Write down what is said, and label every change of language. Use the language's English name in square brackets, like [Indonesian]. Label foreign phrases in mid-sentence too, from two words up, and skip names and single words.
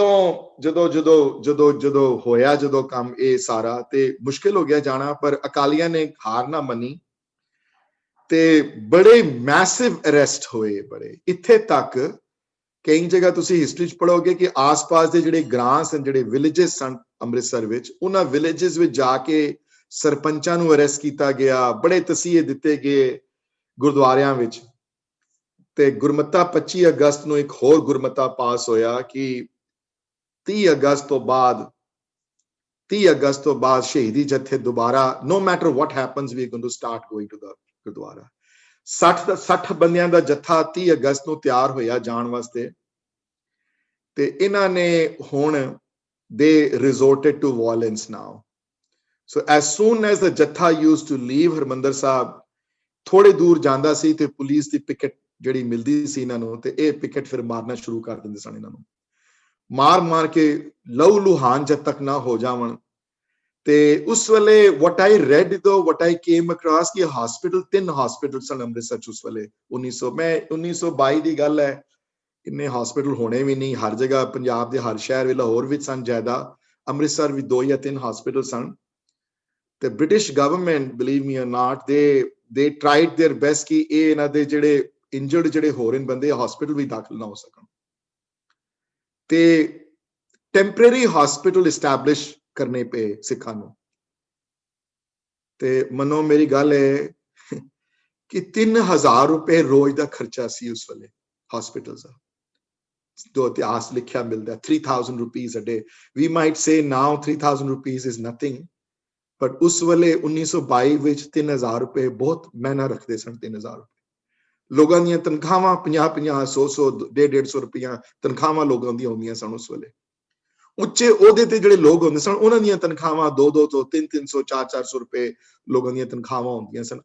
[Punjabi] ਜਦੋਂ ਹੋਇਆ ਜਦੋਂ ਕੰਮ ਇਹ ਸਾਰਾ ਤੇ ਮੁਸ਼ਕਿਲ ਹੋ ਗਿਆ ਜਾਣਾ ਪਰ ਅਕਾਲੀਆਂ ਨੇ ਹਾਰ ਨਾ ਮੰਨੀ ਤੇ ਬੜੇ [English] massive arrest [Punjabi] ਹੋਏ ਬੜੇ ਇੱਥੇ ਤੱਕ ਕਈ ਜਗ੍ਹਾ ਤੁਸੀਂ ਹਿਸਟਰੀ 'ਚ ਪੜ੍ਹੋਗੇ ਕਿ ਆਸ-ਪਾਸ ਦੇ ਜਿਹੜੇ ਗ੍ਰਾਂ ਸਨ, ਜਿਹੜੇ ਵਿਲੇजेस ਸਨ ਅੰਮ੍ਰਿਤਸਰ ਵਿੱਚ, ਉਹਨਾਂ ਵਿਲੇजेस ਵਿੱਚ ਜਾ ਕੇ ਸਰਪੰਚਾਂ ਨੂੰ ਅਰੈਸਟ ਕੀਤਾ ਗਿਆ, ਬੜੇ ਤਸੀਹੇ ਦਿੱਤੇ ਗਏ ਗੁਰਦੁਆਰਿਆਂ ਵਿੱਚ। ਤੇ ਗੁਰਮਤਾ 25 ਅਗਸਤ ਨੂੰ ਇੱਕ ਹੋਰ ਗੁਰਮਤਾ ਪਾਸ ਹੋਇਆ ਕਿ 30 ਅਗਸਤ ਤੋਂ ਬਾਅਦ ਸ਼ਹੀਦੀ ਜਥੇ ਦੁਬਾਰਾ, [English] no matter what happens, we are going to start going to the ਗੁਰਦੁਆਰਾ। [Punjabi] 60 ਬੰਦਿਆਂ ਦਾ ਜੱਥਾ 30 ਅਗਸਤ ਨੂੰ ਤਿਆਰ ਹੋਇਆ ਜਾਣ ਵਾਸਤੇ, ਤੇ ਇਹਨਾਂ ਨੇ ਹੁਣ [English] they resorted to violence now. So as soon as the [Punjabi] ਜੱਥਾ [English] used to leave [Punjabi] ਹਰਮੰਦਰ ਸਾਹਿਬ, ਥੋੜੇ ਦੂਰ ਜਾਂਦਾ ਸੀ ਤੇ ਪੁਲਿਸ ਦੀ ਪਿਕਟ ਜਿਹੜੀ ਮਿਲਦੀ ਸੀ ਇਹਨਾਂ ਨੂੰ, ਤੇ ਇਹ ਪਿਕਟ ਫਿਰ ਮਾਰਨਾ ਸ਼ੁਰੂ ਕਰ ਦਿੰਦੇ ਸਨ ਇਹਨਾਂ ਨੂੰ, ਮਾਰ ਕੇ ਲਹੂ ਲੁਹਾਨ ਜਦ ਤੱਕ ਨਾ ਹੋ ਜਾਵਣ। ਤੇ ਉਸ ਵੇਲੇ [English] what I read though, what I came across [Punjabi] ਕਿ ਹਸਪੀਟਲ, 3 ਹਸਪੀਟਲ ਸਨ ਅੰਮ੍ਰਿਤਸਰ ਚ ਉਸ ਵੇਲੇ। 1922 ਦੀ ਗੱਲ ਹੈ, ਇੰਨੇ ਹਸਪੀਟਲ ਹੋਣੇ ਵੀ ਨਹੀਂ ਹਰ ਜਗ੍ਹਾ, ਪੰਜਾਬ ਦੇ ਹਰ ਸ਼ਹਿਰ ਵਿੱਚ, ਲਾਹੌਰ ਵਿੱਚ ਸਨ ਜ਼ਿਆਦਾ, ਅੰਮ੍ਰਿਤਸਰ ਵਿੱਚ 2 ਜਾਂ 3 ਹਸਪੀਟਲ ਸਨ। [English] ਤੇ British government, believe me or not, they tried their best [Punjabi] ਕਿ ਇਹ ਇਹਨਾਂ ਦੇ ਜਿਹੜੇ ਇੰਜਰਡ ਜਿਹੜੇ ਹੋ ਰਹੇ ਬੰਦੇ ਹਸਪੀਟਲ ਵੀ ਦਾਖਲ ਨਾ ਹੋ ਸਕਣ, ਤੇ [English] temporary hospital establish [Punjabi] ਕਰਨੇ ਪਏ ਸਿੱਖਾਂ ਨੂੰ। ਤੇ ਮੰਨੋ ਮੇਰੀ ਗੱਲ ਹੈ ਕਿ 3000 ਰੁਪਏ ਰੋਜ਼ ਦਾ ਖਰਚਾ ਸੀ ਉਸ ਵੇਲੇ ਹਸਪੀਟਲ ਦਾ, ਜੋ ਇਤਿਹਾਸ ਲਿਖਿਆ ਮਿਲਦਾ, 3000 [English] rupees a day. We might say now 3000 rupees is nothing, but [Punjabi] ਉਸ ਵੇਲੇ 1922 ਵਿੱਚ 3000 ਰੁਪਏ ਬਹੁਤ ਮਹਿਨਾ ਰੱਖਦੇ ਸਨ। 3000 ਰੁਪਏ ਲੋਕਾਂ ਦੀਆਂ ਤਨਖਾਹਾਂ 50-50, 100-100, 150-150 ਰੁਪਈਆ ਤਨਖਾਹਾਂ ਲੋਕਾਂ ਦੀਆਂ ਹੁੰਦੀਆਂ ਸਨ ਉਸ ਵੇਲੇ। ਉੱਚੇ ਅਹੁਦੇ ਤੇ ਜਿਹੜੇ ਲੋਕ ਹੁੰਦੇ ਸਨ ਉਹਨਾਂ ਦੀਆਂ ਤਨਖਾਹਾਂ 200 ਤੋਂ 300, 400 ਰੁਪਏ ਲੋਕਾਂ ਦੀਆਂ ਤਨਖਾਹਾਂ ਹੁੰਦੀਆਂ ਸਨ।